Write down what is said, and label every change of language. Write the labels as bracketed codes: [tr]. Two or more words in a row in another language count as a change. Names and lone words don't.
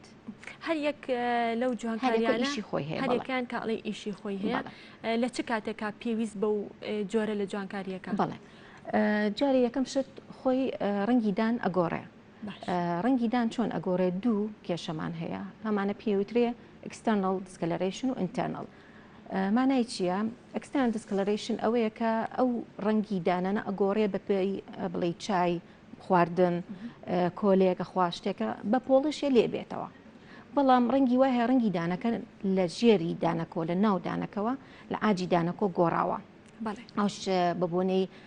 [ckb] هەر یەک لەو جوانکاریانە ئیشی خۆی هەیە هەرێکیان کاڵی ئیشی خۆی هەیە لە چ کاتێکا پێویست بەو جۆرە لە جوانکاریەکە بەڵێ جارێ یەکەم شت خۆی ڕەنگی دان ئەگۆڕێ ڕەنگی دان چۆن ئەگۆڕێ دوو کێشەمان هەیە هەمانە پێوترێ [en] external discoloration [ckb] و internal مانای چییە؟ [en] external discoloration [ckb] ئەوەیە کە ئەو ڕەنگی دانانە ئەگۆڕێ بە پێی بڵێ چای خواردن کۆلێکە خواشتێکە بە پۆڵشیە لێ بێتەوە بەڵام ڕەنگی وای هەیە ڕەنگی دانەکە لە ژێری دانەکۆ لە ناو دانەکەەوە لە ئاجی دانەکۆ گۆڕاوە ئەوش ببوونەی